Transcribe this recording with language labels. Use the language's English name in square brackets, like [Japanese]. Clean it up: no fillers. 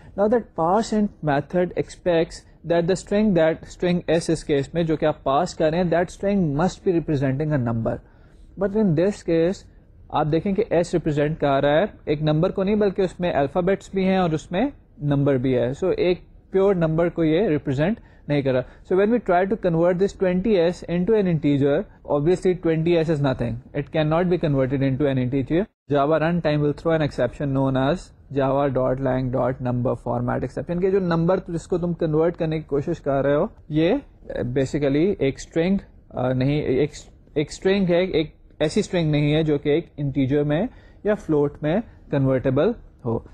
[English] now that percent method expects that the string s [Urdu] اس case میں جو کہ آپ پاس کر رہے ہیں [English] that string must be representing a number, but in this case [Urdu] آپ دیکھیں کہ s represent کر رہا ہے ایک نمبر کو نہیں بلکہ اس میں الفابیٹس بھی ہیں اور اس میں نمبر بھی ہے. سو ایک پیور نمبر کو یہ represent نہیں کر رہا. [English] So when we try to convert this 20s into an integer, obviously 20s is nothing, it cannot be converted into an integer. Java runtime will throw an exception known as java.lang.number format exception [Urdu] کہ جو number جس کو تم convert کرنے کی کوشش کر رہے ہو یہ بیسیکلی ایک اسٹرنگ نہیں, ایک اسٹرنگ ہے, ایک ایسی اسٹرنگ نہیں ہے جو کہ ایک انٹیجر میں یا فلوٹ میں کنورٹیبل ہو.